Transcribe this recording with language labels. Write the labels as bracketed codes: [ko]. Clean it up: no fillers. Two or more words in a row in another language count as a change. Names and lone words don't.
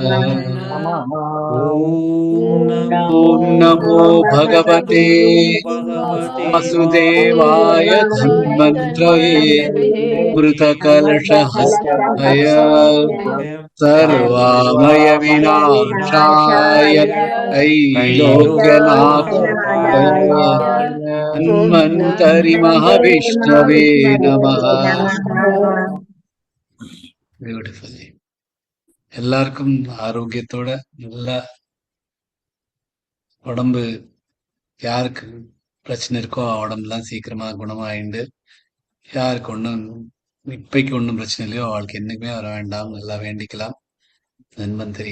[sa] ॐ नमो भगवते वासुदेवाय धन्वन्त्रये मृतकलशहस्ताय सर्वामयविनाशाय त्रैलोक्यनाथाय धन्वन्तरि महाविष्णवे नमः. [ta] பியூட்டிஃபுல். எல்லாருக்கும் ஆரோக்கியத்தோட நல்ல உடம்பு, யாருக்கு பிரச்சனை இருக்கோ உடம்புலாம் சீக்கிரமா குணமாயிண்டு, யாருக்கு ஒன்றும் இப்பைக்கு ஒன்றும் பிரச்சனை இல்லையோ அவளுக்கு என்னைக்குமே வர வேண்டாம், நல்லா வேண்டிக்கலாம் தன்வந்தரி.